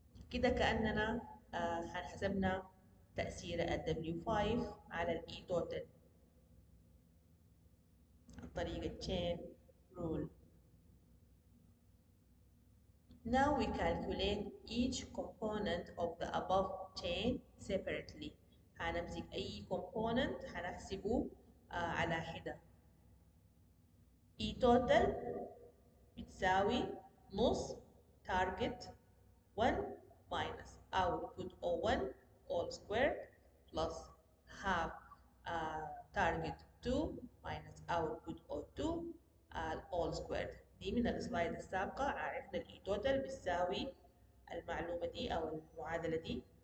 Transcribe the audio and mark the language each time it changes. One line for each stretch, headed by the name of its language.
Arabic: كده كأننا حسبنا تأثير ال W5 على ال E total عن طريق ال chain rule.
English: Now we calculate each component of the above chain separately.
Arabic: هنمسك أي component هنحسبه على حدة.
English: E total
Arabic: بتساوي نص
English: target 1 minus output O1 all squared plus half target 2 minus output O2 all squared.
Arabic: دي من السلايد السابقة عرفنا ال E total بتساوي المعلومة دي أو المعادلة دي.